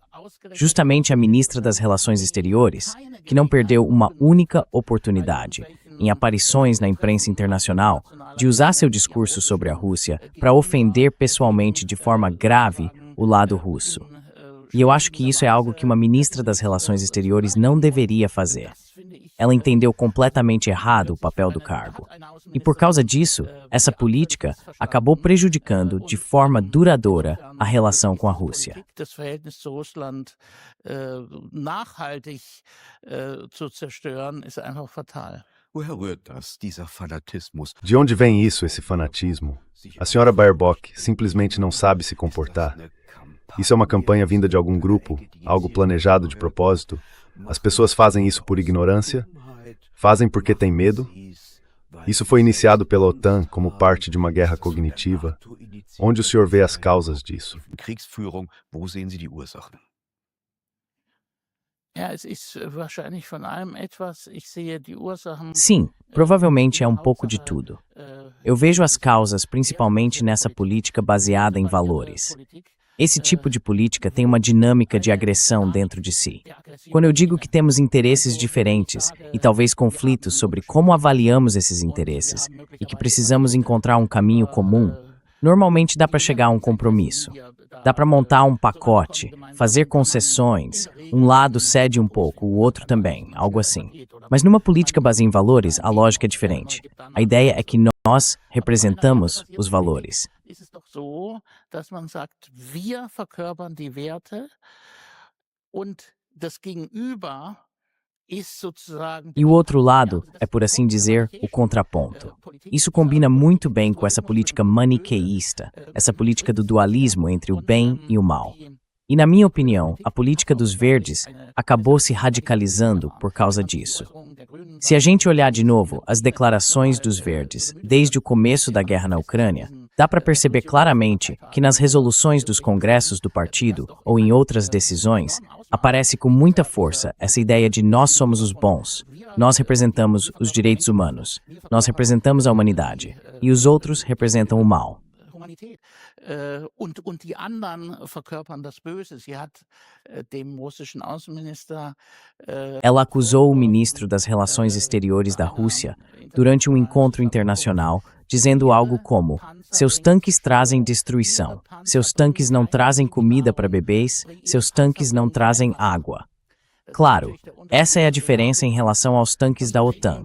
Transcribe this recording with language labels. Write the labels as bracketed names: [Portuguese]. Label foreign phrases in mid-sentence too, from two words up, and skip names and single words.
[Portuguese] Justamente a ministra das Relações Exteriores, que não perdeu uma única oportunidade, em aparições na imprensa internacional, de usar seu discurso sobre a Rússia para ofender pessoalmente de forma grave o lado russo. E eu acho que isso é algo que uma ministra das Relações Exteriores não deveria fazer. Ela entendeu completamente errado o papel do cargo. E por causa disso, essa política acabou prejudicando de forma duradoura a relação com a Rússia. [German] das Verhältnis zu Russland nachhaltig zu zerstören, ist einfach fatal. Woher rührt das, dieser Fanatismus? [Portuguese] De onde vem isso, esse fanatismo? A senhora Baerbock simplesmente não sabe se comportar? Isso é uma campanha vinda de algum grupo, algo planejado de propósito? As pessoas fazem isso por ignorância? Fazem porque têm medo? Isso foi iniciado pela OTAN como parte de uma guerra cognitiva. Onde o senhor vê as causas disso? [German] Kriegsführung, wo sehen Sie die Ursachen? Ja, es ist wahrscheinlich von allem etwas. Ich sehe die Ursachen. [Portuguese] Sim, provavelmente é um pouco de tudo. Eu vejo as causas principalmente nessa política baseada em valores. Esse tipo de política tem uma dinâmica de agressão dentro de si. Quando eu digo que temos interesses diferentes e talvez conflitos sobre como avaliamos esses interesses e que precisamos encontrar um caminho comum, Normalmente dá para chegar a um compromisso. Dá para montar um pacote, fazer concessões, um lado cede um pouco, o outro também, algo assim. Mas numa política baseada em valores, a lógica é diferente. A ideia é que nós representamos os valores. [German] Ist es doch so, dass man sagt, wir verkörpern die Werte und das Gegenüber ist sozusagen. [Portuguese] E o outro lado é, por assim dizer, o contraponto. Isso combina muito bem com essa política maniqueísta, essa política do dualismo entre o bem e o mal. E, na minha opinião, a política dos verdes acabou se radicalizando por causa disso. Se a gente olhar de novo as declarações dos verdes desde o começo da guerra na Ucrânia, dá para perceber claramente que nas resoluções dos congressos do partido ou em outras decisões, aparece com muita força essa ideia de nós somos os bons, nós representamos os direitos humanos, nós representamos a humanidade e os outros representam o mal. [German] Humanität. Und die anderen verkörpern das Böse. Sie hat dem russischen Außenminister. [Portuguese] Ela acusou o ministro das Relações Exteriores da Rússia durante um encontro internacional, dizendo algo como: seus tanques trazem destruição, seus tanques não trazem comida para bebês, seus tanques não trazem água. Claro, essa é a diferença em relação aos tanques da OTAN.